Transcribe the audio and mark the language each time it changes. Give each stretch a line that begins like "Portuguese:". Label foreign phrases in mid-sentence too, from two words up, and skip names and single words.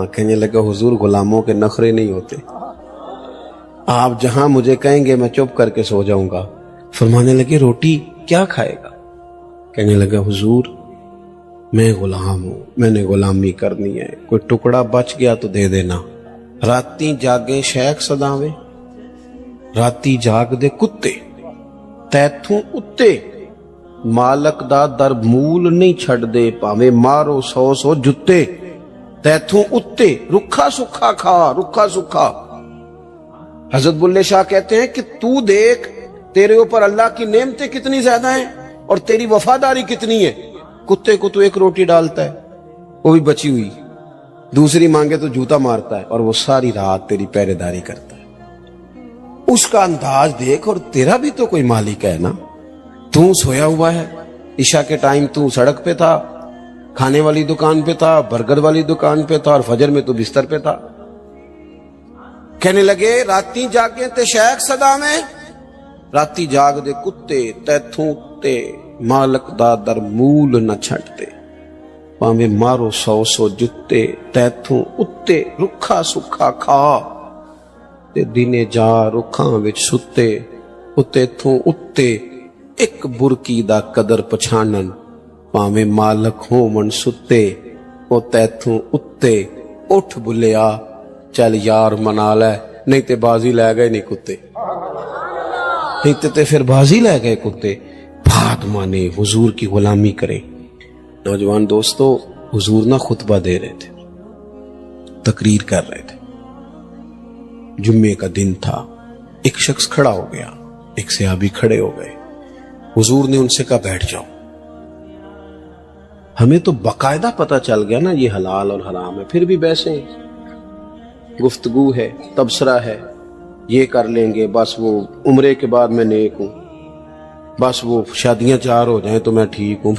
Urdu: کہنے لگا حضور غلاموں کے نخرے نہیں ہوتے، آپ جہاں مجھے کہیں گے میں چپ کر کے سو جاؤں گا. فرمانے لگے روٹی کیا کھائے گا؟ کہنے لگا حضور میں غلام ہوں، میں نے غلامی کرنی ہے، کوئی ٹکڑا بچ گیا تو دے دینا.
Punjabi: راتی جاگے شیخ صداویں، راتی جاگ دے کتے تیتھوں اتے، مالک دا در مول نہیں چھڑ دے، پاویں مارو 100 جتے. تیتھوں اتے، رکھا سکھا کھا، رکھا سکھا.
Urdu: حضرت بلے شاہ کہتے ہیں کہ تو دیکھ تیرے اوپر اللہ کی نعمتیں کتنی زیادہ ہیں اور تیری وفاداری کتنی ہے. کتے کو تو ایک روٹی ڈالتا ہے وہ بھی بچی ہوئی، دوسری مانگے تو جوتا مارتا ہے، اور وہ ساری رات تیری پہرے داری کرتا ہے. اس کا انداز دیکھ، اور تیرا بھی تو کوئی مالک ہے نا. تو سویا ہوا ہے، عشاء کے ٹائم تو سڑک پہ تھا، کھانے والی دکان پہ تھا، برگر والی دکان پہ تھا، اور فجر میں تو بستر پہ تھا.
Punjabi: کہنے لگے راتی جاگے تے شیخ سدا میں، راتی جاگ دے کتے تیتھوں تے مالک دا در مول نہ چھٹدے، بھاویں مارو 100 جتے تیتھوں اتے، رکھا سکھا کھا تے دنے جا رکھاں وچ ستے، اتے تھوں اتے اک برکی دا قدر پچھانن، بھاویں مالک ہوون ستے، او تیتھوں اتے اٹھ بلھیا، چل یار منا لے، نہیں تے بازی لے گئے نہیں کتے، نہیں تے پھر بازی لے گئے کتے.
Urdu: بات مانے، حضور کی غلامی کریں۔ نوجوان دوستوں، حضور نا خطبہ دے رہے تھے، تقریر کر رہے تھے. جمعے کا دن تھا، ایک شخص کھڑا ہو گیا، ایک صحابی کھڑے ہو گئے. حضور نے ان سے کہا بیٹھ جاؤ۔ ہمیں تو باقاعدہ پتا چل گیا نا یہ حلال اور حرام ہے، پھر بھی ویسے گفتگو ہے، تبصرہ ہے، یہ کر لیں گے، بس وہ عمرے کے بعد میں نیک ہوں، بس وہ شادیاں 4 ہو جائیں تو میں ٹھیک ہوں.